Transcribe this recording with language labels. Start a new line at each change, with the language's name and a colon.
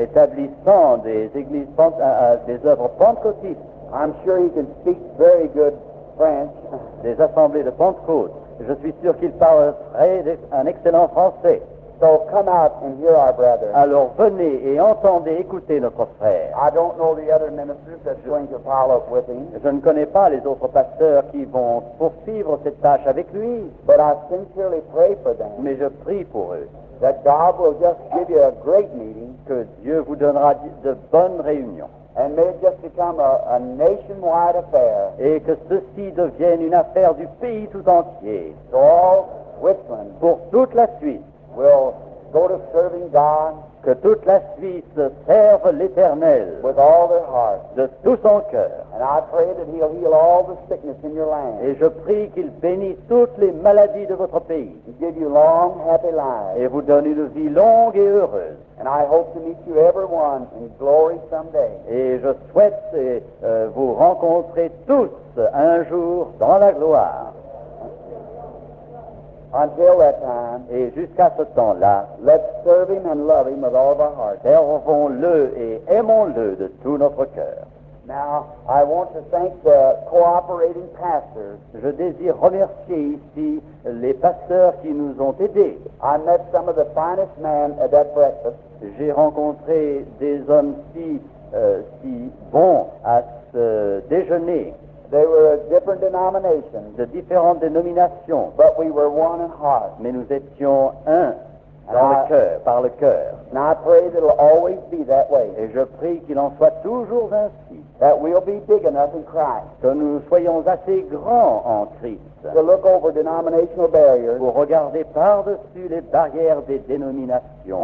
French: Établissant des églises, des œuvres pentecôtistes.
English: I'm sure he can speak very good French.
French: Des assemblées de Pentecôte. Je suis sûr qu'il parle un excellent français.
English: So come out and hear our brother.
French: Alors venez et entendez, écoutez notre frère.
English: I don't know the other ministers that's going to follow up with him.
French: Je ne connais pas les autres pasteurs qui vont poursuivre cette tâche avec lui.
English: But I sincerely pray for them.
French: Mais je prie pour eux.
English: That God will just give you a great meeting.
French: Que Dieu vous donnera de bonnes réunions.
English: And may it just become a nationwide affair.
French: Et que ceci devienne une affaire du pays tout entier.
English: So all Switzerland,
French: pour toute la Suisse,
English: will go to serving God.
French: Que toute la Suisse serve l'Éternel.
English: With all their heart.
French: De tout son cœur.
English: And I pray that He'll heal all the sickness in your land.
French: Et je prie qu'il bénisse toutes les maladies de votre pays.
English: And give you long, happy lives.
French: Et vous donne une vie longue et heureuse.
English: And I hope to meet you everyone in glory someday.
French: Et je souhaite vous rencontrer tous un jour dans la gloire.
English: Until that time,
French: et jusqu'à ce temps-là,
English: let's serve Him and love Him with all of our hearts.
French: Servons-le et aimons-le de tout notre cœur.
English: Now, I want to thank the cooperating pastors.
French: Je désire remercier ici les pasteurs qui nous ont aidés.
English: I met some of the finest men at that breakfast.
French: J'ai rencontré des hommes si bons à ce déjeuner.
English: They were different denominations,
French: de différentes dénominations,
English: but we were one in heart.
French: Mais nous étions un dans le cœur, par le cœur.
English: And I pray that it'll always be that way.
French: Et je prie qu'il en soit toujours ainsi.
English: That we'll be big enough in Christ.
French: Que nous soyons assez grands en Christ.
English: To look over denominational barriers.
French: Pour regarder par-dessus les barrières des dénominations.